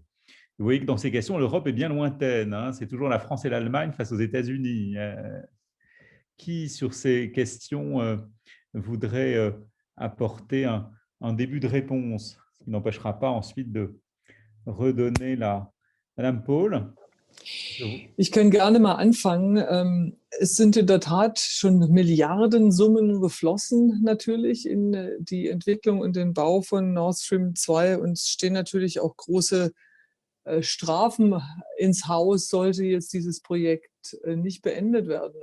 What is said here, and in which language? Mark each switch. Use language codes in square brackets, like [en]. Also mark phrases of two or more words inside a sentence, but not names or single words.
[fr] Vous voyez que dans ces questions, l'Europe est bien lointaine, hein, c'est toujours la France et l'Allemagne face aux États-Unis. Qui, sur ces questions, voudrait apporter un début de réponse, ce qui n'empêchera pas ensuite de redonner la… Madame Paul. [de] Ich kann gerne mal anfangen. Es sind in der Tat schon Milliardensummen geflossen, natürlich in die Entwicklung und den Bau von Nord Stream 2 und es stehen natürlich auch große Strafen ins Haus, sollte jetzt dieses Projekt nicht beendet werden.